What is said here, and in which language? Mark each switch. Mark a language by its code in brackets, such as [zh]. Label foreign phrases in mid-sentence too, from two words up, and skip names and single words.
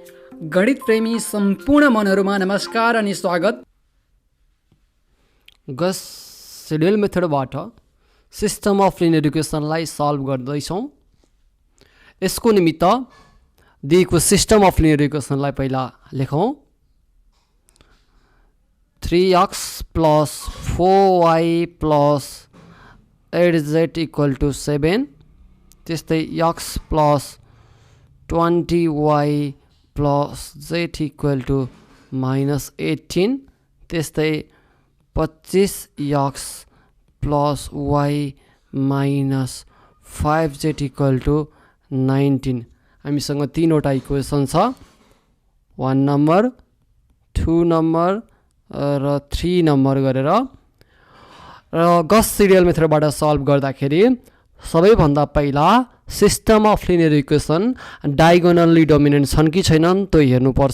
[ne] गणित प्रेमी सम्पूर्ण मनहरुमा नमस्कार अनि स्वागत। गस सिड्युल मेथडबाट [en] system of linear equationलाई [ne] सल्भ गर्दैछौँ। यसको निमित्त दिएको [en] system of linear equationलाई [ne] पहिला लेखौँ। [en] 3x plus 4y plus 8z equal to 7, त्यस्तै x plus 20y plus z equal to minus 18, त्यस्तै 25x plus y minus 5z equal to 19। [ne] हामीसँग तीनवटा इक्वेसन छ, 1 नम्बर 2 नम्बर र 3 नम्बर गरेर। र गस सिरियल मेथडबाट सल्भ गर्दाखेरि सबैभन्दा पहिला [en] system of linear equation diagonally dominant [ne] छन् कि छैनन् त्यो हेर्नुपर्छ।